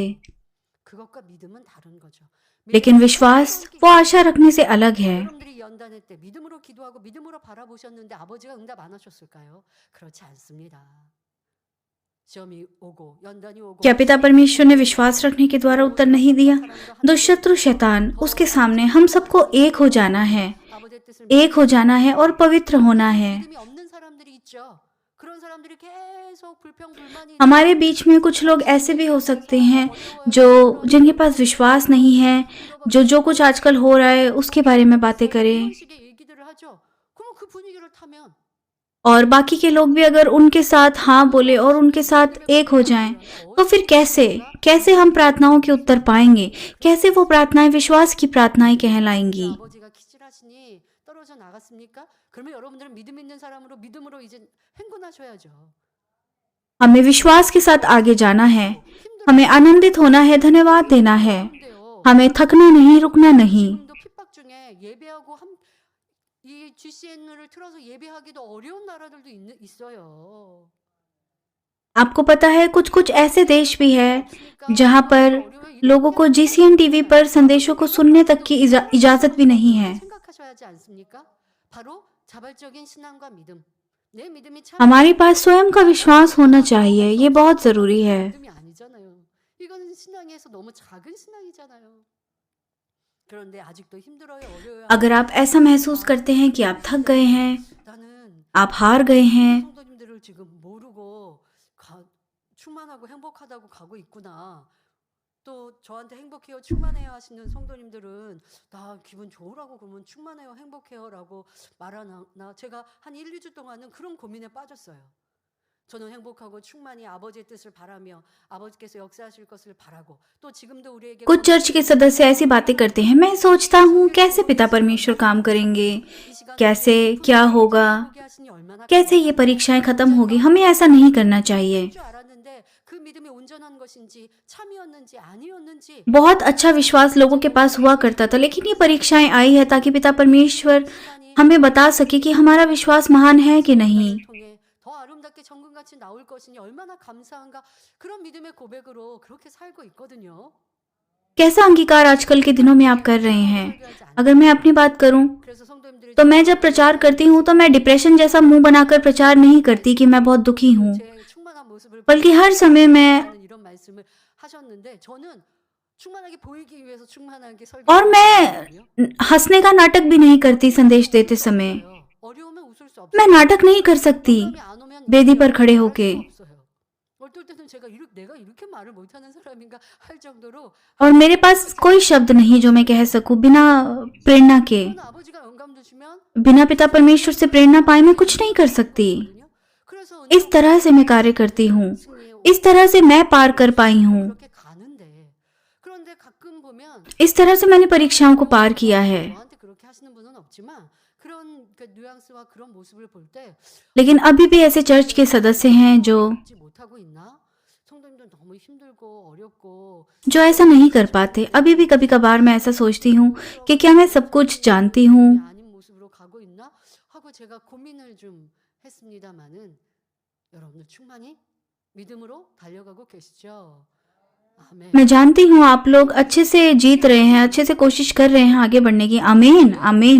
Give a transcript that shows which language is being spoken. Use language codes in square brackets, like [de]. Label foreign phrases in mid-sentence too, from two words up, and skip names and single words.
[ko] 그것과 믿음은 다른 거죠. [hi] लेकिन विश्वास वो आशा रखने से अलग है। [ko] 여러분들이 연단할 때 믿음으로 기도하고 믿음으로 바라보셨는데 아버지가 응답 안 하셨을까요? 그렇지 않습니다. 시험이 오고 연단이 오고 [hi] क्या पिता परमेश्वर ने विश्वास रखने के द्वारा उत्तर नहीं दिया? दुष्शत्रु शैतान, उसके सामने हम सबको एक हो जाना है, [ko] 아버지의 뜻을 [hi] एक हो जाना है और पवित्र होना है। [ko] 믿음이 없는 사람들이 있죠. 그런 사람들이 계속 불평불만이 [hi] हमारे बीच में कुछ लोग ऐसे भी हो सकते हैं जो जिनके पास विश्वास नहीं है, जो कुछ आजकल हो रहा है उसके बारे में बातें करें, [ko] 이런 식의 얘기들을 하죠. 그럼 그 분위기를 타면 [hi] और बाकी के लोग भी अगर उनके साथ हाँ बोले और उनके साथ एक हो जाएं, तो फिर कैसे हम प्रार्थनाओं के उत्तर पाएंगे? कैसे वो प्रार्थनाएं विश्वास की प्रार्थनाएं कहलाएंगी? [ko] 아버지가 기칠하시니 떨어져 나갔습니까? 그러면 여러분들은 믿음 있는 사람으로 믿음으로 이제 행군하셔야죠. [hi] हमें विश्वास के साथ आगे जाना है, हमें आनंदित होना है, धन्यवाद देना है, [ko] 힘든데요. [hi] हमें थकना नहीं, रुकना नहीं। [ko] 지금도 핍박 중에 예배하고 이 GCN을 틀어서 예배하기도 어려운 나라들도 있어요. [hi] आपको पता है कुछ कुछ ऐसे देश भी है जहाँ पर लोगों को GCN टीवी पर संदेशों को सुनने तक की इजाजत भी नहीं है। [ko] 생각하셔야 하지 않습니까? 바로 자발적인 신앙과 믿음. 내 믿음이 참 [hi] हमारे पास स्वयं का विश्वास होना चाहिए, ये बहुत जरूरी है। [ko] 믿음이 아니잖아요. 이거는 신앙에서 너무 작은 신앙이잖아요. 그런데 아직도 힘들어요, 어려워요. [hi] अगर आप ऐसा महसूस करते हैं कि आप थक गए हैं, [ko] 나는 [hi] आप हार गए हैं, [ko] 성도님들을 지금 모르고 충만하고 행복하다고 가고 있구나. 또 저한테 행복해요, 충만해요 하시는 성도님들은 나 기분 좋으라고 그러면 충만해요, 행복해요라고 말하나 제가 한 1, 2주 동안은 그런 고민에 빠졌어요. 저는 행복하고 충만히 아버지의 뜻을 바라며 아버지께서 역사하실 것을 바라고 또 지금도 우리에게 [hi] कुछ चर्च के सदस्य ऐसी बातें करते हैं, मैं सोचता हूँ कैसे पिता परमेश्वर काम करेंगे, कैसे क्या होगा, कैसे ये परीक्षाएं खत्म होगी। हमें ऐसा नहीं करना चाहिए। [ko] 줄 알았는데 그 믿음이 온전한 것인지 참이었는지 아니었는지 [hi] बहुत अच्छा विश्वास लोगों के पास हुआ करता था, लेकिन ये परीक्षाएं आई है ताकि पिता परमेश्वर हमें बता सके कि हमारा विश्वास महान है कि नहीं। [ko] 통해 더 아름답게 정금같이 나올 것이니 얼마나 감사한가 그런 믿음의 고백으로 그렇게 살고 있거든요. [hi] कैसा अंगीकार आजकल के दिनों में आप कर रहे हैं? अगर मैं अपनी बात करूं [ko] 그래서 성도님들이 [hi] तो मैं जब प्रचार करती हूं तो मैं डिप्रेशन जैसा मुंह बनाकर प्रचार नहीं करती कि मैं बहुत दुखी हूं, [ko] 제 충만한 모습을 [hi] बल्कि हर समय मैं [ko] 보여주는 이런 말씀을 하셨는데 저는 충만하게 보이기 위해서 충만하게 [hi] और [ko] 설교를 [hi] मैं [ko] 했거든요. [hi] हंसने का नाटक भी नहीं करती संदेश देते समय। [ko] 어려우면 웃을 수 [hi] मैं [ko] 없어요. [hi] नाटक नहीं कर सकती [ko] 공감이 안 오면 [hi] वेदी पर खड़े [ko] 말할 [hi] होके। [ko] 수 없어요. 어떨 때는 내가 이렇게 말을 못하는 사람인가 할 정도로 [hi] और मेरे पास कोई शब्द नहीं जो मैं कह सकूं बिना प्रेरणा के। [ko] 저는 아버지가 영감 주시면 [hi] बिना पिता परमेश्वर से प्रेरणा पाए मैं कुछ नहीं कर सकती। [ko] 거든요. 그래서 [hi] इस तरह से मैं कार्य करती हूँ, [ko] 승리에 [hi] इस तरह से मैं पार कर पाई हूँ, [ko] 그렇게 가는데 그런데 가끔 보면 [hi] इस तरह से मैंने परीक्षाओं को पार किया है। [ko] 저한테 그렇게 하시는 분은 없지만 그런 그 뉘앙스와 그런 모습을 볼 때 [hi] लेकिन अभी भी ऐसे चर्च के सदस्य हैं जो [ko] 잊지 못하고 있나? 성도님들 너무 힘들고 어렵고 [hi] ऐसा नहीं कर पाते। अभी भी कभी कभार मैं ऐसा सोचती हूँ कि क्या मैं सब कुछ जानती हूँ, [ko] 아닌 모습으로 가고 있나? 하고 제가 고민을 좀 했습니다마는 여러분들 충만히 믿음으로 달려가고 계시죠? 아멘. [hi] मैं जानती हूँ आप लोग अच्छे से जीत रहे हैं, अच्छे से कोशिश कर रहे हैं आगे बढ़ने की। आमीन, आमीन,